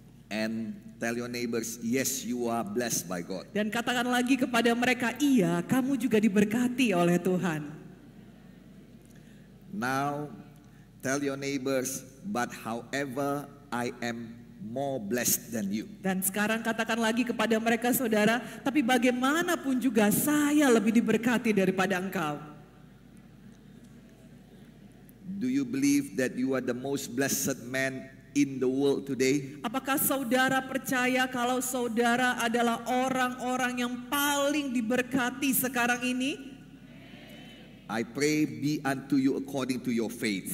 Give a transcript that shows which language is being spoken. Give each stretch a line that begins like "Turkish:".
English: And tell your neighbors, yes, you are blessed by God.
Indonesian: Dan katakan lagi kepada mereka, iya, kamu juga diberkati oleh Tuhan.
English: Now, tell your neighbors, but however I am more blessed than you.
Indonesian: Dan sekarang katakan lagi kepada mereka saudara, tapi bagaimanapun juga saya lebih diberkati daripada engkau.
English: Do you believe that you are the most blessed man in the world today?
Indonesian: Apakah saudara percaya kalau saudara adalah orang-orang yang paling diberkati sekarang ini?
English: I pray be unto you according to your faith.